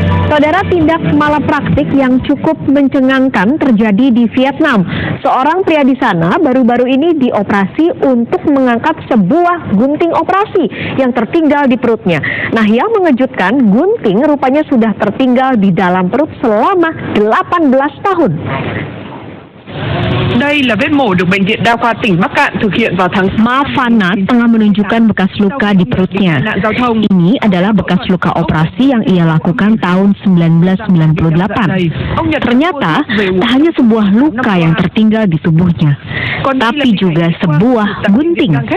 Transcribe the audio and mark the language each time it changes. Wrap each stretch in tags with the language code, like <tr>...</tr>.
<id>Saudara, tindak malapraktik yang cukup mencengangkan terjadi di Vietnam. Seorang pria di sana baru-baru ini dioperasi untuk mengangkat sebuah gunting operasi yang tertinggal di perutnya. Nah, yang mengejutkan, gunting rupanya sudah tertinggal di dalam perut selama 18 tahun.</id> <vi>Đây là vết mổ được Bệnh viện Đa khoa tỉnh Bắc Cạn thực hiện vào tháng.</vi> <id>Mafana tengah menunjukkan bekas luka di perutnya. Ini adalah bekas luka operasi yang ia lakukan tahun 1998. Ternyata tak hanya sebuah luka yang tertinggal di tubuhnya, tapi juga sebuah gunting.</id>